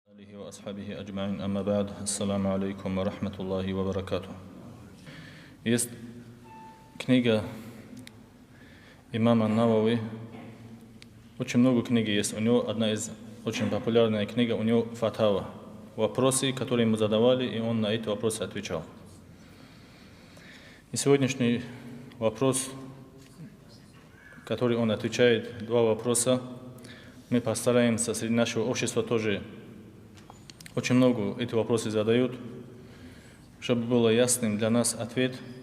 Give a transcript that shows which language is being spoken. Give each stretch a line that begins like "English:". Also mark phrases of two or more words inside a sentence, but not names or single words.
Arabic: آله وأصحابه أجمعين أما بعد السلام عليكم ورحمة الله وبركاته.
Russian: Есть книга имама Навави, очень много книг есть, у него одна из очень популярная книга, у него Фатава, вопросы, которые ему задавали, и он на эти вопросы отвечал. И сегодняшний вопрос, который он отвечает, два вопроса, мы постараемся среди нашего общества тоже очень много эти вопросы задают, чтобы было ясным для нас ответ.